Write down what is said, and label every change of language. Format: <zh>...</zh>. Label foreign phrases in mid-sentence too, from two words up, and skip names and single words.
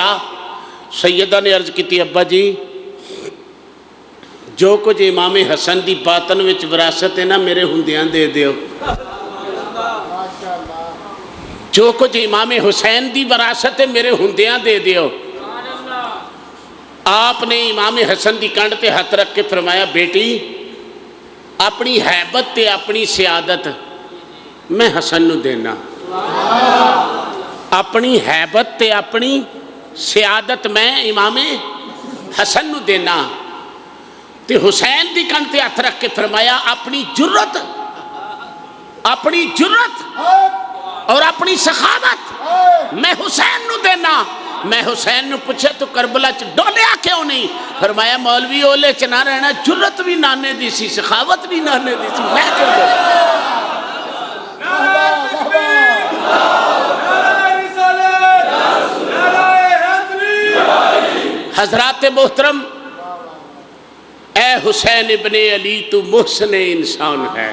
<pa>سیدہ نے عرض کی ابا جی جو کچھ امام حسن دی باطن وچ وراثت ہے نا میرے ہندیاں دے دیو. جو کچھ امام حسین دی وراثت ہے میرے ہندیاں دے دیو. آپ نے امام حسن دی کنڈ تے ہاتھ رکھ کے فرمایا بیٹی اپنی حیبت تے اپنی سیادت میں حسن نو دینا. اپنی حیبت تے اپنی سیادت میں امام حسن نو دینا. تے حسین دی کنڈ تے ہاتھ رکھ کے فرمایا اپنی جرت اور اپنی سخاوت میں حسین نو دینا. میں حسین نو پوچھے تو کربلا چ ڈولیا کیوں نہیں؟ فرمایا مولوی اولے چ نہ رہنا جرت بھی نانے دی سی سخاوت بھی نانے دی سی میں کیوں دوں. حضرات محترم اے حسین ابن علی تو محسن انسان ہے.</pa>